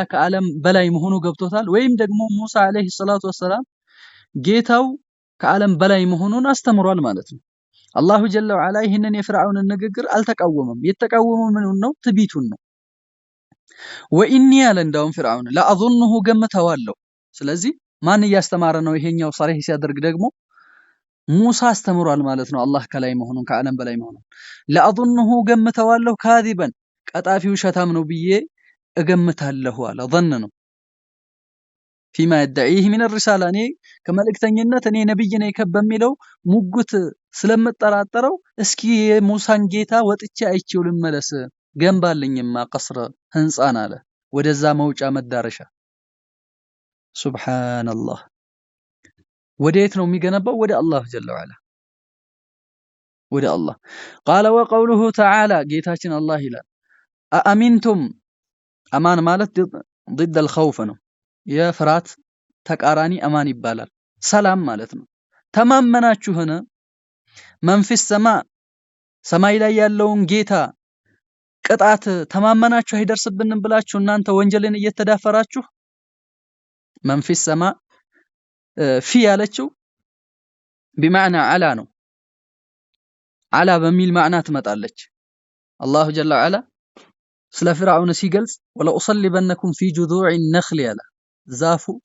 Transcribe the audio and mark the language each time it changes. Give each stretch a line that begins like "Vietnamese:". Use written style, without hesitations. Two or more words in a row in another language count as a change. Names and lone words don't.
Amharic: ከዓለም በላይ መሆኑ ገብቶታል ወይም ደግሞ ሙሳ
Arabic: عليه الصلاة والسلام
Amharic: ጌታው ከዓለም በላይ መሆኑን አስተምሯል ማለት ነው
Arabic: الله جل وعلا
Amharic: ይህንን የፍርዓውን ንግግር አልተቃወመም የተቃወመው ምኑን ነው ትቢቱን ነው ወኢኒ ያለ እንዳውም ፍርዓውን ለአظنه ገምተዋለሁ። ስለዚህ ማን እያስተማረ ነው? ይሄኛው ሷሪህ ሲያደርግ ደግሞ ሙሳ አስተምሯል ማለት ነው። አላህ ከላይ መሆኑን ከዓለም በላይ መሆኑን ለአظنه ገምተዋለሁ ካዚበን ቀጣፊው ሸታም ነው ብዬ እገምታለሁ አለ። ظن ነው
Arabic: فيما يدعيه من الرسالة
Amharic: እኔ ከመልእክተኝነት እኔ ነብይ ነኝ በሚለው ሙጉት ስለምጠራጠረው እስኪ የሙሳን ጌታ ወጥቼ አይቼው ልመለስ ገንባልኝማ ቀስረ ህንጻን አለ ወደዛ መውጫ መዳረሻ። ሱብሃንአላህ ወዴት ነው የሚገነባው? ወደ
Arabic: الله جل وعلا
Amharic: ወደ አላህ።
Arabic: قال وقوله تعالى
Amharic: ጌታችን አላህ ይላል አአሚንቱም አማን ማለት
Arabic: ضد الخوف
Amharic: ነው። የፍርሃት ተቃራኒ አማን ይባላል። ሰላም ማለት ነው። ተማመናችሁን መንፊስ ሰማይ ላይ ያለውን ጌታ ቅጣት ተማመናችሁ አይደርስብንም ብላችሁ እናንተ ወንጀልን እየተዳፈራችሁ መንፊስ ፊ ያለችው بمعنى አላ ነው። አላ በሚል ማዕና ትመጣለች።
Arabic: الله جل وعلا
Amharic: ስለ ፍርዓውን ሲገልጽ
Arabic: ولأصلبنكم في جذوع النخل
Amharic: ያለ ዛፍ